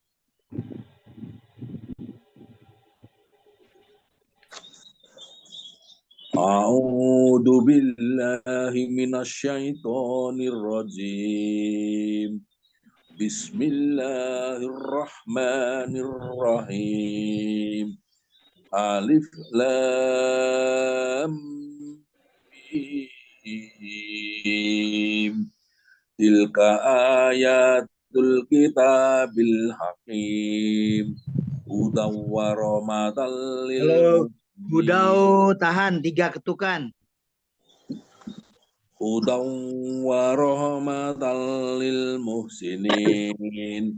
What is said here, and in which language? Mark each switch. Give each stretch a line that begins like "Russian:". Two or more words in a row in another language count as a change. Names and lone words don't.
Arabic: أعوذ بالله من الشيطان الرجيم. Bismillahirrahmanirrahim. الم. تلك آيات الكتاب الحكيم. هدى ورحمة لل Halo, mu'minin.
Indonesian: Budau tahan 3 ketukan.
Arabic: هدى ورحمة للمحسنين.